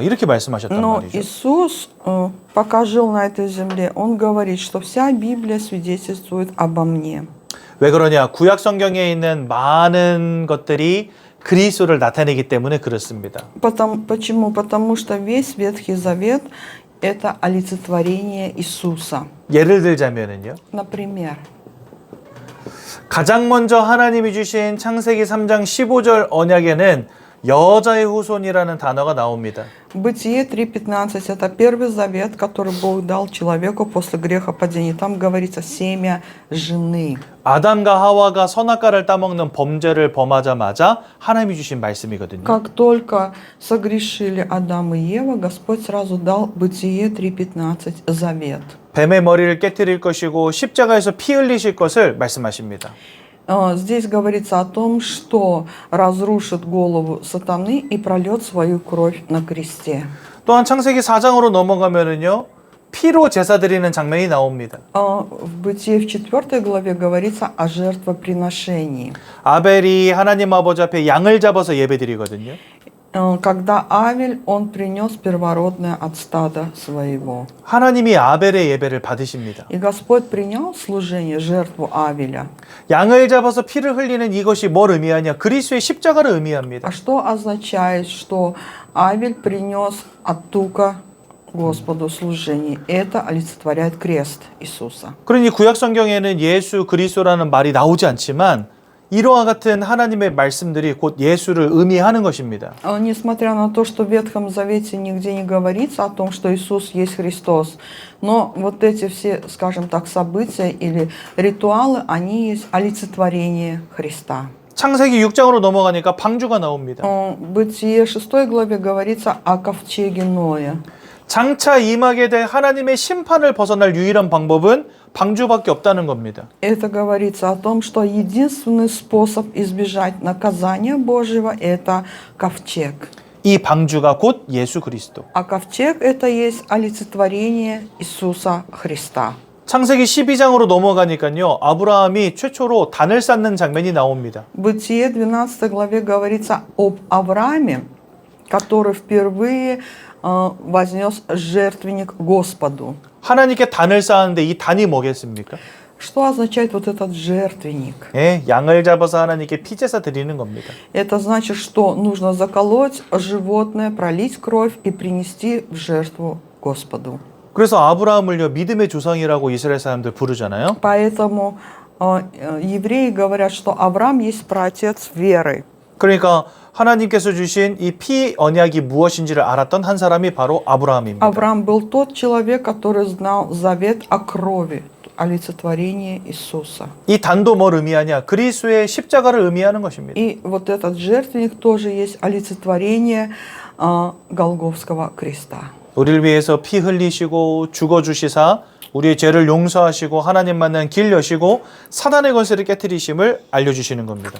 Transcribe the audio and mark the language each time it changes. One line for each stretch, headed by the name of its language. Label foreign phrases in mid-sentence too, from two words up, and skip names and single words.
Korean: 이렇게 말씀하셨단
Russian: Но
Korean: 말이죠.
Russian: Иисус, пока жил на этой земле, Он говорит, что вся Библия свидетельствует обо мне.
Korean: 왜 그러냐? 구약 성경에 있는 많은 것들이 그리스도를 나타내기 때문에 그렇습니다.
Russian: Почему? Потому что весь Ветхий Завет – это олицетворение Иисуса.
Korean: 예를 들자면은요.
Russian: Например,
Korean: 가장 먼저 하나님이 주신 창세기 3장 15절 언약에는 여자의 후손이라는 단어가 나옵니다.
Russian: Бытие 3:15 – это первый завет, который Бог дал человеку после грехопадения. Там говорится «семя жены».
Korean: 아담과 하와가 선악과를 따먹는 범죄를 범하자마자 하나님이 주신 말씀이거든요.
Russian: Как только согрешили Адам и Ева, Господь сразу дал Бытие 3:15 завет.
Korean: 뱀의 머리를 깨뜨릴 것이고 십자가에서 피 흘리실 것을 말씀하십니다.
Russian: Здесь говорится о том, что разрушит голову сатаны и прольет свою кровь на кресте.
Korean: 또한 창세기 4장으로 넘어가면은요. 피로 제사 드리는 장면이 나옵니다.
Russian: В Бытие в 4 главе говорится о жертвоприношении.
Korean: 아벨이 하나님 아버지 앞에 양을 잡아서 예배드리거든요.
Russian: Когда Авель, он принес первородное от стада своего.
Korean: 하나님이 아벨의 예배를 받으십니다.
Russian: И Господь принял служение, жертву Авеля.
Korean: 양을 잡아서 피를 흘리는 이것이 뭘 의미하냐? 그리스도의 십자가를 의미합니다.
Russian: А что означает, что Авель принес от тука Господу служение? Это олицетворяет крест Иисуса.
Korean: 그러니 구약 성경에는 예수 그리스도라는 말이 나오지 않지만 이러한 같은 하나님의 말씀들이 곧 예수를 의미하는 것입니다.
Russian: Несмотря на то, что в Ветхом Завете нигде не говорится о том, что Иисус есть Христос, но вот эти все, скажем так, события или ритуалы, они есть олицетворение Христа.
Korean: 창세기 6장으로 넘어가니까 방주가 나옵니다.
Russian: В Бытие 6 главе говорится о ковчеге Ноя.
Korean: 장차 임하게 될 하나님의 심판을 벗어날 유일한 방법은 방주밖에 없다는 겁니다.
Russian: Это говорится о том, что единственный способ избежать наказания Божьего – это ковчег.
Korean: 이 방주가 곧 예수 그리스도.
Russian: А ковчег – это есть олицетворение Иисуса Христа.
Korean: 창세기 12장으로 넘어가니까요. 아브라함이 최초로 단을 쌓는 장면이 나옵니다.
Russian: В Бытие 12 главе говорится об Аврааме, который впервые вознес жертвенник Господу.
Korean: 하나님께 단을 쌓았는데 이 단이 뭐겠습니까?
Russian: Что означает вот этот жертвенник?
Korean: 예, 양을 잡아서 하나님께 피제사 드리는 겁니다.
Russian: Это значит, что нужно заколоть животное, пролить кровь и принести в жертву Господу.
Korean: 그래서 아브라함을요 믿음의 조상이라고 이스라엘 사람들 부르잖아요.
Russian: Поэтому евреи говорят, что Авраам есть праотец веры.
Korean: 그러니까 하나님께서 주신 이 피 언약이 무엇인지를 알았던 한 사람이 바로 아브라함입니다.
Russian: Авраам был тот человек, который знал завет о крови, олицетворение Иисуса.
Korean: 이 단도 뭘 의미하냐? 그리스도의 십자가를 의미하는 것입니다.
Russian: И вот этот жертвенник тоже есть олицетворение Голгофского креста.
Korean: 우리를 위해서 피 흘리시고 죽어주시사 우리의 죄를 용서하시고 하나님 만난 길 여시고 사단의 권세를 깨뜨리심을 알려주시는 겁니다.